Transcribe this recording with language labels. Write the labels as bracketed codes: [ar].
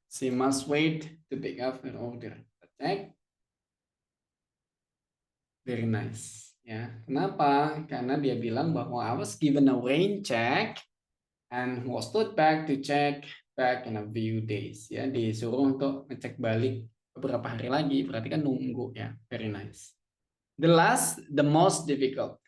[en] She must wait to pick up her order. Check. Very nice. [id] Ya, kenapa? Karena dia bilang bahwa [en] I was given a rain check and was told back to check back in a few days. [id] Ya, disuruh untuk ngecek balik beberapa hari lagi. Berarti kan nunggu ya. [en] Very nice. The last, the most difficult.